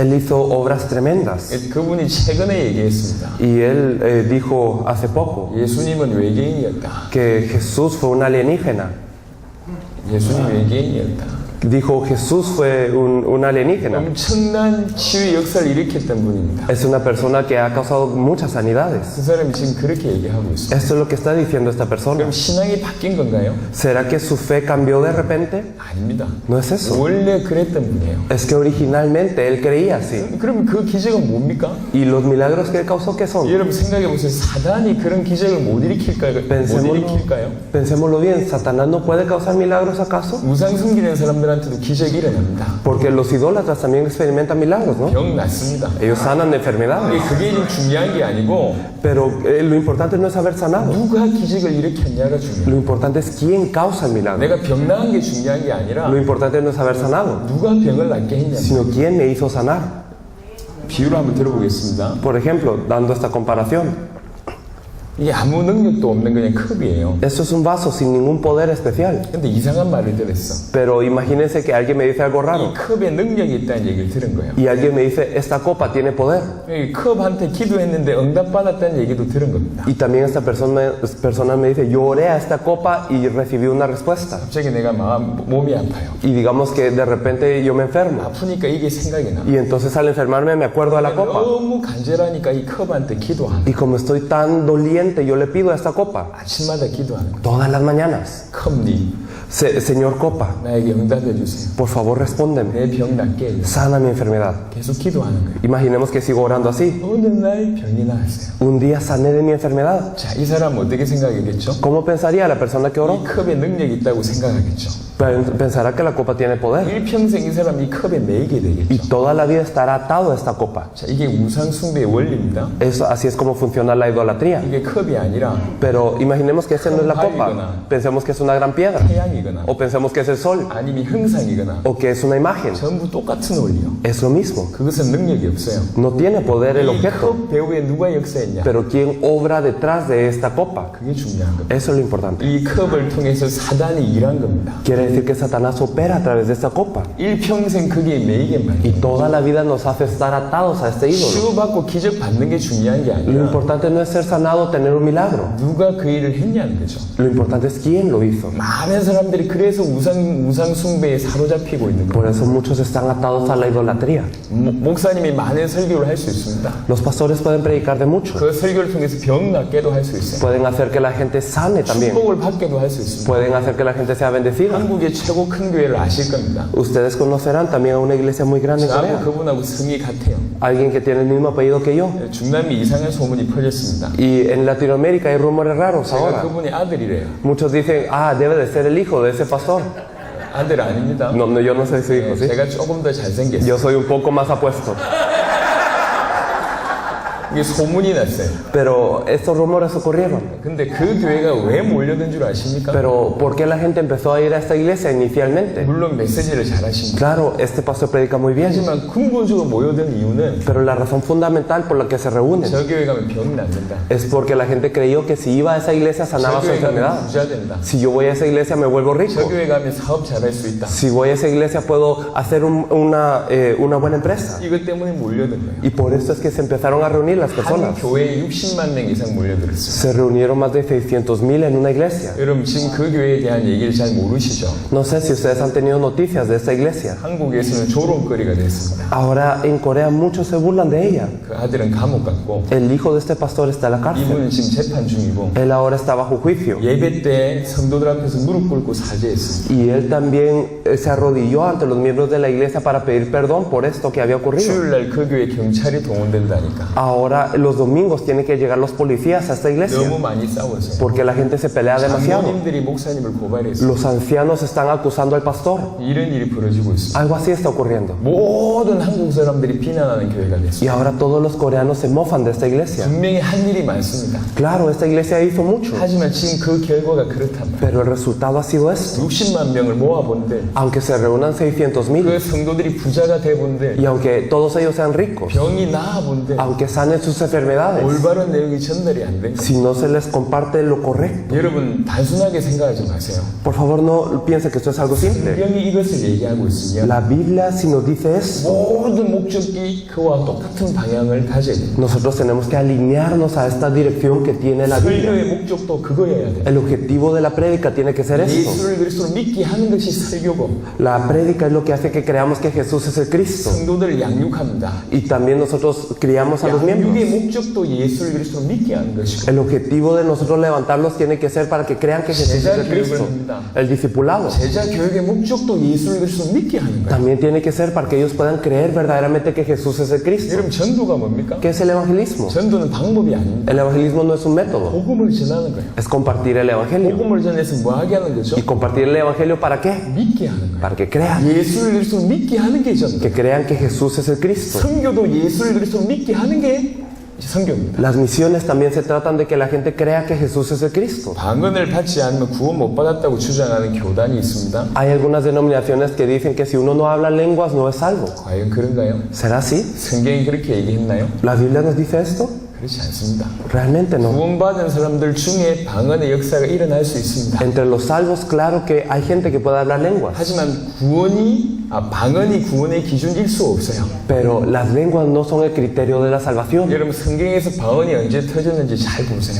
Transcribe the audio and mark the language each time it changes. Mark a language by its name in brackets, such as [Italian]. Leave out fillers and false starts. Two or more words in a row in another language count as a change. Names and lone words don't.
[Spanish] Él hizo obras tremendas. [Korean] 그분이 최근에 얘기했습니다. [Spanish] Y él dijo hace poco [Korean] 예수님은 외계인이었다. [Spanish] que Jesús fue un alienígena. [Korean] 예수님 외계인이었다. [Spanish] Dijo Jesús fue un alienígena. [Korean] 엄청난 치유의 역사를 일으켰던 분입니다. [Spanish] Es una persona que ha causado muchas sanidades. [Korean] 그 사람이 지금 그렇게 얘기하고 있습니다. [Spanish] Esto es lo que está diciendo esta persona. [Korean] 그럼 신앙이 바뀐 건가요? [Spanish] ¿Será que su fe cambió de repente? [Korean] 아닙니다. [Spanish] No es eso. [Korean] 원래 그랬던 분이에요. [Spanish] Es que originalmente él creía así. [Korean] 그럼 그 기적은 뭡니까? [Spanish] ¿Y los milagros que él causó qué son? [Korean] 여러분 생각해 보세요. 사단이 그런 기적을 못 일으킬까요? [Spanish] Pensémoslo bien. ¿Satanás no puede causar milagros acaso? [Korean] 우상 숨기는 사람들한테도 기적이 일어납니다. [Spanish] Porque los idólatras también experimentan milagros, ¿no? [Korean] 병 낫습니다. [Spanish] Ellos sanan de enfermedades. [Korean] 그게 지금 중요한 게 아니고 [Spanish] Pero lo importante no es haber sanado. [Korean] 누가 기적을 일으켰냐가 중요해요. [Spanish] Lo importante es quién causa el milagro. [Korean] 내가 병 나은 게 중요한 게 아니라 [Spanish] Lo importante no es haber sanado, [Korean] 누가 병을 낫게 했냐. [Spanish] sino quién me hizo sanar. [Korean] 비유를 한번 들어보겠습니다. [Spanish] Por ejemplo, dando esta comparación, [Korean] 이게 아무 능력도 없는 그냥 컵이에요. [Spanish] esto es un vaso sin ningún poder especial. [Korean] 근데 이상한 말을 들었어. [Spanish] Pero imagínense que alguien me dice algo [Korean] 이 [Spanish] raro [Korean] 컵에 능력이 있다는 얘기를 들은 거예요. [Spanish] y alguien me dice, esta copa tiene poder. [Korean] 이 컵한테 기도했는데 응답받았다는 얘기도 들은 겁니다. [Spanish] Y también esta persona me dice, yo oré a esta copa y recibí una respuesta. [Korean] 갑자기 내가 몸이 아파요. [Spanish] Y digamos que de repente yo me enfermo. [Korean] 아프니까 이게 생각이 나. [Spanish] Y entonces al enfermarme me acuerdo de la copa. [Korean] 너무 간절하니까 이 컵한테 기도하는 [Spanish] Y como estoy tan doliente, yo le pido a esta copa [Korean] 아침마다 기도하는 거예요. [Spanish] todas las mañanas. [Korean] 컵님, [Spanish] Señor copa, [Korean] 나에게 응답해 주세요. [Spanish] por favor respóndeme. [Korean] 내 병 낫게 해주세요. [Spanish] Sana mi enfermedad. [Korean] 계속 기도하는 거예요. [Spanish] Imaginemos que sigo orando así. [Korean] 어느 날 병이 나았어요. [Spanish] Un día sané de mi enfermedad. [Korean] 자, 이 사람 어떻게 생각하겠죠? [Spanish] ¿Cómo pensaría la persona que [Korean] 이 [Spanish] oró? [Korean] 컵에 능력이 있다고 생각하겠죠. [Spanish] Pensará que la copa tiene poder. [Korean] 일평생 이 사람 이 컵에 매이게 [Spanish] Y [Korean] 되겠죠. [Spanish] toda la vida estará atado a esta copa. [Korean] 자, 이게 우상 숭배의 원리입니다. [Spanish] Así es como funciona la idolatría. [Korean] 이게 컵이 아니라 [Spanish] Pero imaginemos que esa no es la copa. Pensemos que es una gran piedra. [Korean] 태양이거나 [Spanish] O pensemos que es el sol. [Korean] 아니면 형상이거나 [Spanish] O que es una imagen. [Korean] 전부 똑같은 원리요. [Spanish] Es lo mismo. [Korean] 그것은 능력이 없어요. [Spanish] No tiene poder el [Korean] 이 [Spanish] objeto. [Korean] 컵 배후에 누가 역사했냐? [Spanish] Pero ¿quién obra detrás de esta copa? [Korean] 그게 중요한 겁니다. [Spanish] Eso es lo importante. [Korean] 이 컵을 통해서 사단이 일한 겁니다. [Spanish] Quiere decir que Satanás opera a través de esta copa. [Korean] 일평생 그게 매이게 말이에요. [Spanish] Y toda la vida nos hace estar atados a este ídolo. [Korean] 치유받고 기적 받는 게 중요한 게 [Spanish] Lo [Korean] 아니라 [Spanish] importante no es ser sanado, tener un milagro. [Korean] 누가 그 일을 했냐는 거죠. [Spanish] Lo importante es quién lo hizo. [Korean] 많은 사람들이 그래서 우상 숭배에 사로잡히고 있는 [Spanish] Por [Korean] 거예요. [Spanish] eso muchos están atados a la idolatría. [Korean] 목사님이 많은 설교를 할 수 있습니다. [Spanish] Los pastores pueden predicar de mucho. [Korean] 그 설교를 통해서 병 낫게도 할 수 있어요. [Spanish] Pueden hacer que la gente sane también. [Korean] 축복을 받게도 할 수 있습니다. [Spanish] Pueden hacer que la gente sea bendecida. [Korean] 한국의 최고 큰 교회를 아실 겁니다. [Spanish] Ustedes conocerán también a una iglesia muy grande en [Korean] 저하고 [Spanish] Corea. [Korean] 그분하고 성이 같아요. [Spanish] Alguien que tiene el mismo apellido que yo. [Korean] 중남미 이상한 소문이 퍼졌습니다. [Spanish] Y en Latinoamérica hay rumores raros [Korean] 제가 [Spanish] ahora. [Korean] 그분이 아들이래요. [Spanish] Muchos dicen, ah, debe de ser el hijo de ese pastor. [Korean] 아들 아닙니다. [Spanish] No, yo no soy su hijo, ¿sí? [Korean] 제가 조금 더 잘생겼어요. [Spanish] Yo soy un poco más apuesto. [Korean] 이게 소문이 났어요. [Spanish] Pero estos rumores ocurrieron. [Korean] 근데 그 교회가 왜 몰려든 줄 아십니까? [Spanish] Pero ¿por qué la gente empezó a ir a esta iglesia inicialmente? [Korean] 물론 메시지를 잘하십니다. [Spanish] Claro, este pastor predica muy bien. [Korean] 하지만 근본적으로 모여든 이유는 [Spanish] Pero la razón fundamental por la que se reúnen [Korean] 저 교회 가면 병이 낫는다. [Spanish] es porque la gente creyó que si iba a esa iglesia [Korean] 저 [Spanish] sanaba su [Korean] 교회 가면 [Spanish] enfermedad. [Korean] 부자 된다. [Spanish] Si yo voy a esa iglesia me vuelvo [Korean] 저 [Spanish] rico. [Korean] 교회 가면 사업 잘할 수 있다. [Spanish] Si voy a esa iglesia puedo hacer una buena empresa. [Korean] 이것 때문에 몰려든 거예요. [Spanish] Y por eso es que se empezaron a reunir las [Korean] 한 [Spanish] personas. [Korean] 교회에 60만 명 이상 몰려들었어요. [Spanish] Se reunieron más de 600,000 en una iglesia. [Korean] 여러분 지금 그 교회에 대한 얘기를 잘 모르시죠? [Spanish] No sé si ustedes han tenido noticias de esta iglesia. [Korean] 한국에서는 조롱거리가 됐습니다. [Spanish] Ahora en Corea muchos se burlan de ella. [Korean] 그 아들은 감옥 갔고 [Spanish] El hijo de este pastor está en la cárcel. [Korean] 이분은 지금 재판 중이고 [Spanish] Él ahora está bajo juicio. [Korean] 예배 때 성도들 앞에서 무릎 꿇고 사죄했습니다. [Spanish] Y él también se arrodilló ante los miembros de la iglesia para pedir perdón por esto que había ocurrido. [Korean] 주일날 그 교회 경찰이 동원된다니까. [Spanish] Ahora los domingos tienen que llegar los policías a esta iglesia [Korean] 너무 많이 싸워서 [Spanish] porque la gente se pelea demasiado. [Korean] 장로님들이 목사님을 고발했어요. [Spanish] Los ancianos están acusando al pastor. [Korean] 이런 일이 벌어지고 있습니다. [Spanish] Algo así está ocurriendo. [Korean] 모든 한국 사람들이 비난하는 교회가 [Spanish] Y [Korean] 됐어요. [Spanish] ahora todos los coreanos se mofan de esta iglesia. [Korean] 분명히 한 일이 많습니다. [Spanish] Claro, esta iglesia hizo mucho, [Korean] 하지만 지금 그 결과가 그렇단 말이에요. [Spanish] pero el resultado ha sido esto. [Korean] 60만 명을 모아본데 [Spanish] Aunque se reúnan 600,000 [Korean] 그 성도들이 부자가 돼본데 [Spanish] y aunque todos ellos sean ricos, [Korean] 병이 나아본데 [Spanish] aunque sanen sus enfermedades, [Korean] 올바른 내용이 전달이 안 된 거예요. [Spanish] si no se les comparte lo correcto. [Korean] 여러분 단순하게 생각하지 마세요. [Spanish] Por favor, no piense que esto es algo simple. [Korean] 성경이 이것을 얘기하고 있으면 [Spanish] La Biblia, si nos dice esto, [Korean] 모든 목적이 그와 똑같은 방향을 가져야 돼요. [Spanish] nosotros tenemos que alinearnos a esta dirección que tiene la Biblia. [Korean] 설교의 목적도 그거여야 돼요. [Spanish] El objetivo de la prédica tiene que ser esto. [Korean] 예수를 그리스도로 믿게 하는 것이 설교고 [Spanish] La prédica es lo que hace que creamos que Jesús es el Cristo. [Korean] 성도들을 양육합니다. [Spanish] Y también nosotros criamos a los miembros. [Korean] 양육의 목적도 예수를 그리스도로 믿게 하는 것이고 [Spanish] El objetivo de nosotros levantarlos tiene que ser para que crean que Jesús es el Cristo. El discipulado [Korean] 제자 교육의 목적도 예수를 그리스도로 믿게 하는 거예요. [Spanish] también tiene que ser para que ellos puedan creer verdaderamente que Jesús es el Cristo. [Korean] 여러분 전도가 뭡니까? [Spanish] ¿Qué es el evangelismo? [Korean] 전도는 방법이 아닙니다. [Spanish] El evangelismo no es un método, [Korean] 복음을 전하는 거예요. [Spanish] es compartir el evangelio. [Korean] 복음을 전해서 뭐 하게 하는 거죠? [Spanish] ¿Y compartir el evangelio para qué? [Korean] 믿게 하는 거예요. [Spanish] Para que crean, [Korean] 예수를 그리스도로 믿게 하는 게 전도. [Spanish] que crean que Jesús es el Cristo. [Korean] 선교도 예수를 그리스도로 믿게 하는 게 선교입니다. [Spanish] Las misiones también se tratan de que la gente crea que Jesús es el Cristo. [Korean] 방언을 받지 않으면 구원 못 받았다고 주장하는 교단이 있습니다. [Spanish] Hay algunas denominaciones que dicen que si uno no habla lenguas no es salvo. [Korean] 과연 그런가요? [Spanish] ¿Será así? [Korean] 성경이 그렇게 얘기했나요? [Spanish] ¿La Biblia nos dice esto? [Korean] 그렇지 않습니다. [Spanish] Realmente no. [Korean] 구원받은 사람들 중에 방언의 역사가 일어날 수 있습니다. [Spanish] Entre los salvos, claro que hay gente que puede hablar lenguas, [Korean] 하지만 방언이 구원의 기준일 수 없어요. [Spanish] pero las lenguas no son el criterio de la salvación. [Korean] 여러분 성경에서 방언이 언제 터졌는지 잘 보세요.